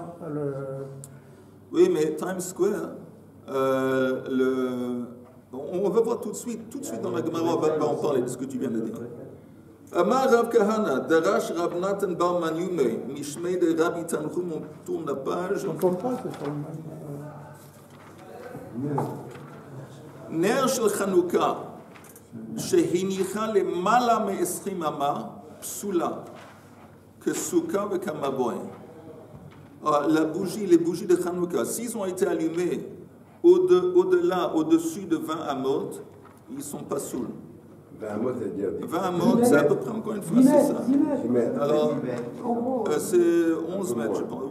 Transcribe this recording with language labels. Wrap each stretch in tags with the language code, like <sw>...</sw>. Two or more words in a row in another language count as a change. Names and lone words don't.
<fr>Oui, mais Times Square, on va voir tout de suite dans la Gemara, on va en parler de ce que tu viens de dire.</fr> <arc>אמר רב כהנא דרש רב נתן בר מניומי משמיה דרבי תנחום,</arc> <fr>on tourne la page. On ne tourne pas, c'est sur le</fr> <he>נר של חנוכה, שהניחה למעלה מעשרים אמה פסולה כסוכה וכמבוי.</he> <fr>Les bougies de Chanukah, s'ils ont été allumés au-delà, au-dessus de 20 amot, ils ne sont pas saouls. 20 amot, c'est-à-dire 20 amot, c'est à peu près encore une fois, c'est ça. 10 mètres. Alors, c'est 11 mètres, je pense.</fr>